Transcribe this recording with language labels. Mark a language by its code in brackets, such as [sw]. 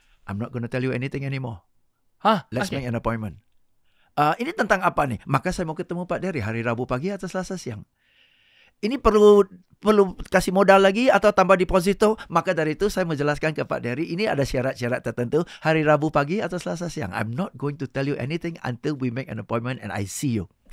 [en] I'm not going to tell you anything anymore. Let's make an appointment. [id] Ini tentang apa nih? Maka saya mau ketemu Pak Dery hari Rabu pagi atau Selasa siang. Ini perlu kasih modal lagi atau tambah deposito? Maka dari itu saya menjelaskan ke Pak Dery, ini ada syarat-syarat tertentu, hari Rabu pagi atau Selasa siang. [en] I'm not going to tell you anything until we make an appointment and I see you.